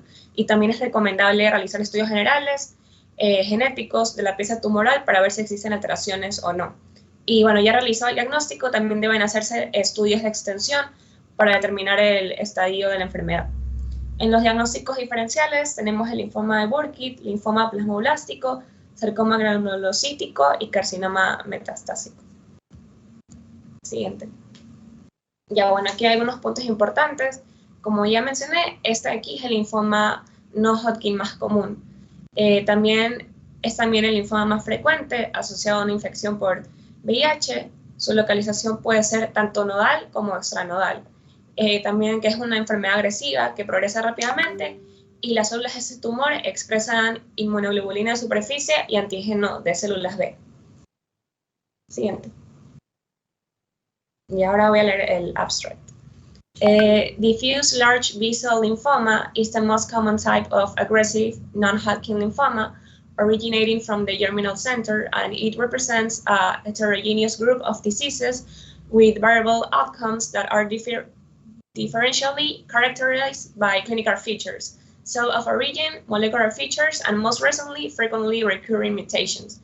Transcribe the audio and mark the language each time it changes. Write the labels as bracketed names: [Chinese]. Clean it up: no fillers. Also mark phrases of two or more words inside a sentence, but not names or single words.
[Spanish] Y también es recomendable realizar estudios generales genéticos de la pieza tumoral para ver si existen alteraciones o no. Y bueno, ya realizado el diagnóstico, también deben hacerse estudios de extensión para determinar el estadio de la enfermedad. En los diagnósticos diferenciales tenemos el linfoma de Burkitt, linfoma plasmoblástico, sarcoma granulocítico y carcinoma metastásico. Siguiente. Ya bueno, aquí hay algunos puntos importantes. Como ya mencioné, este aquí es el linfoma no Hodgkin más común. También es el linfoma más frecuente asociado a una infección por VIH. Su localización puede ser tanto nodal como extranodal. También que es una enfermedad agresiva que progresa rápidamente y las células de ese tumor expresan inmunoglobulina de superficie y antígeno de células B. Siguiente. Y ahora voy a leer el abstract. [English] Diffuse large B-cell lymphoma is the most common type of aggressive non-Hodgkin lymphoma originating from the germinal center, and it represents a heterogeneous group of diseases with variable outcomes that are differentially characterized by clinical features, cell of origin, molecular features, and most recently, frequently recurring mutations.